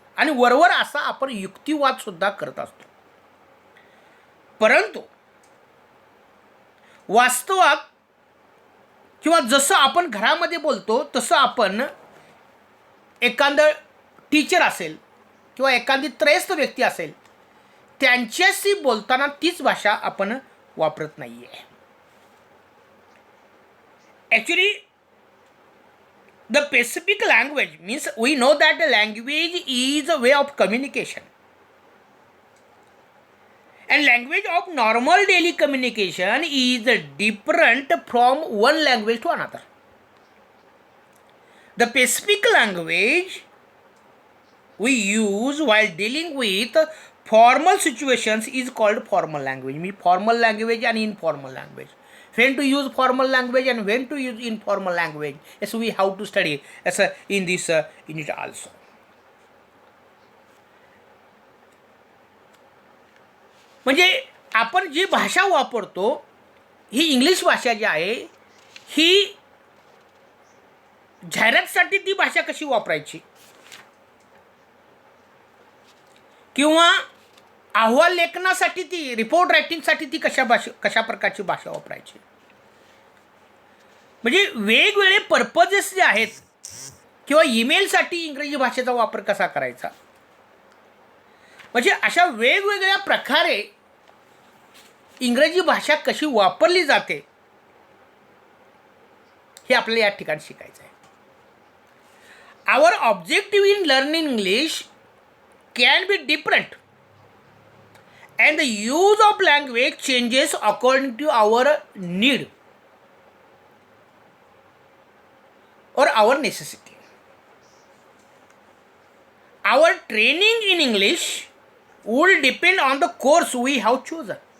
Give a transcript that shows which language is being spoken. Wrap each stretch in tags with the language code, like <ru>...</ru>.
<mr>आणि वरवर असा आपण युक्तिवाद सुद्धा करत असतो. परंतु वास्तवात किंवा जसं आपण घरामध्ये बोलतो तसं आपण एखादं टीचर असेल किंवा एखादी त्रयस्थ व्यक्ती असेल त्यांच्याशी बोलताना तीच भाषा आपण वापरत नाही आहे.</mr> <en>Actually the specific language means we know that the language is a way of communication, and language of normal daily communication is different from one language to another. The specific language we use while dealing with formal situations is called formal language. means formal language and informal language. When to use formal language and when to use informal language, yes, we have to study as in this unit also.</en> <mr>म्हणजे आपण जी भाषा वापरतो ही English भाषा जी आहे ही जाहिरातीसाठी ती भाषा कशी वापरायची किंवा अहवाल लेखनासाठी ती, रिपोर्ट रायटिंगसाठी ती कशा प्रकारची भाषा वापरायची. म्हणजे वेगवेगळे पर्पजेस जे आहेत किंवा ईमेलसाठी इंग्रजी भाषेचा वापर कसा करायचा, म्हणजे अशा वेगवेगळ्या प्रकारे इंग्रजी भाषा कशी वापरली जाते हे आपल्याला या ठिकाणी शिकायचं आहे.</mr> <en>Our objective in learning English can be different and the use of language changes according to our need or our necessity. Our training in English will depend on the course we have chosen.</en>